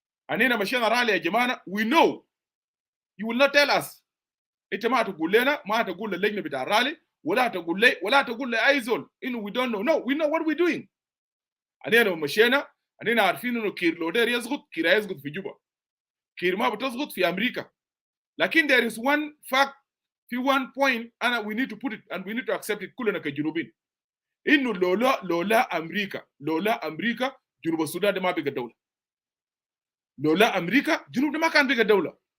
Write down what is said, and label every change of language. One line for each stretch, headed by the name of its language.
Arabic: اننا مشينا رالي يا جماعه،
English: we know you will not tell us.
Arabic: انت ما تقول لنا، ما تقول للجنه بتاع الرالي، ولا تقول لي، ولا تقول لاي زول انه
English: we don't know. No, we know what we're doing.
Arabic: اننا مشينا، اننا عارفين انه كير لودير يسقط، كير يسقط في جوبا، كير ما بتسقط في امريكا. لكن
English: there is one fact،
Arabic: في
English: one point
Arabic: انا
English: we need to put it and we need to accept it
Arabic: كلنا كجنوبين، انه لولا امريكا جنوب السودان ده ما بقى دوله. لولا امريكا جنوب ده ما كان بقى دوله.